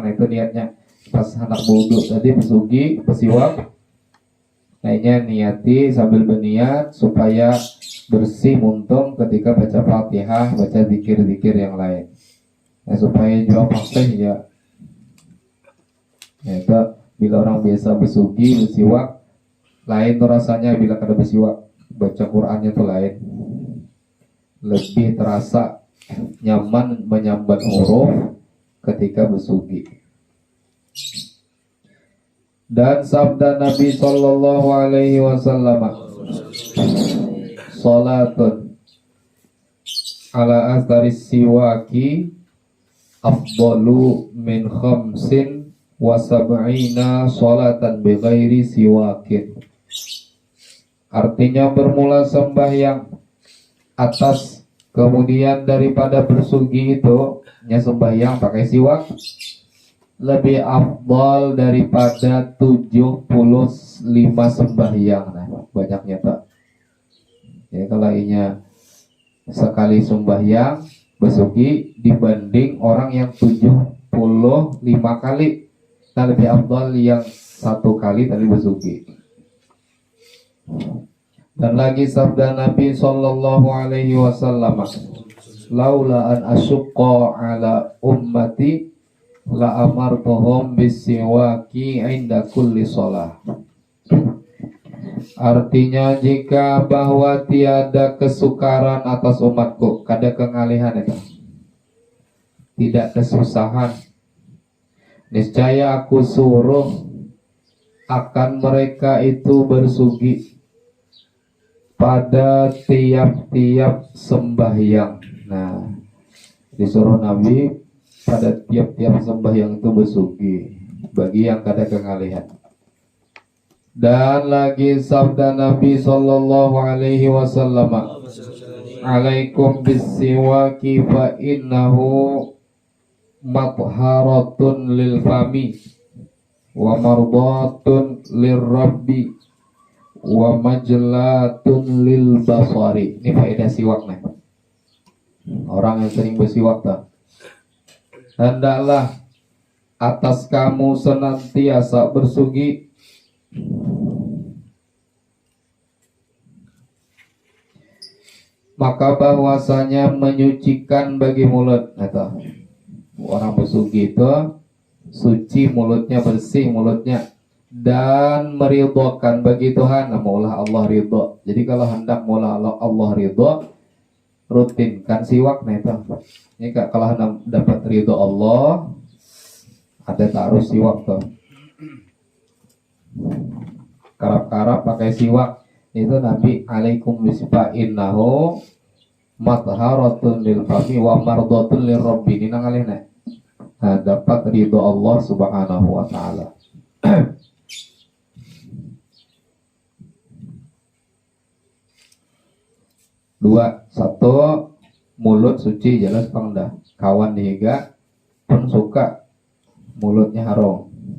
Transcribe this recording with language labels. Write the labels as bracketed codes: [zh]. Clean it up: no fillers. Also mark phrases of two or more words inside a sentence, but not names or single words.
[bjn] Nah itu niatnya. Pas anak wudu tadi bersugi bersiwak, kayaknya niati sambil berniat supaya bersih muntung ketika baca Fatihah, baca zikir-zikir yang lain. Nah, supaya juga fasih ya. Ya itu bila orang biasa bersugi bersiwak, lain tuh rasanya bila kada bersiwak, baca Qurannya tuh lain. Lebih terasa nyaman menyambat huruf ketika bersugi. Dan sabda Nabi [ar] صلى الله عليه وسلم، صلاة على أثر سواك أفضل من خمس وسبعين صلاة بغير سواك. [bjn] Artinya bermula sembahyang atas kemudian daripada bersugi itu nya sembahyang pakai siwak lebih afdal daripada 75 sembahyang. Nah, banyaknya tak. Ya, kalau inya sekali sembahyang bersugi dibanding orang yang 75 kali. Nah, lebih afdal yang satu kali tadi bersugi. Dan lagi sabda Nabi [ar] صلى الله عليه وسلم، لولا أن أشق على أمتي لأمرتهم بالسواك عند كل صلاة. [bjn] Artinya jika bahwa tiada kesukaran atas umatku, kada kengalihan itu, tidak kesusahan, niscaya aku suruh akan mereka itu bersugi pada tiap-tiap sembahyang. Nah, disuruh Nabi pada tiap-tiap sembahyang itu bersugi bagi yang kada kengalihan. Dan lagi sabda Nabi [ar] صلى الله عليه وسلم، عليكم بالسواك فإنه مطهرة للفم ومرضاة للرب ومجلاة للبصر. [bjn] Ini faedah siwak nih. Orang yang sering bersiwak tak. Hendaklah atas kamu senantiasa bersugi maka bahwasanya menyucikan bagi mulut. Nah, orang bersugi itu suci mulutnya, bersih mulutnya, dan meridhokan bagi Tuhan. Maulah Allah ridho. Jadi kalau hendak maulah Allah ridho, rutinkan siwak. Nah itu ini kalau hendak dapat ridho Allah, ada taruh siwak tuh. Karap-karap pakai siwak. Itu Nabi [ar] عليكم بس فإنه مطهرة للفم ومرضاة للرب. [bjn] Ini nangalihna. Nah, dapat ridho Allah [ar] سبحانه وتعالى. [bjn] Dua, satu, mulut suci jelas pangdah. Kawan dihiga pun suka mulutnya harum.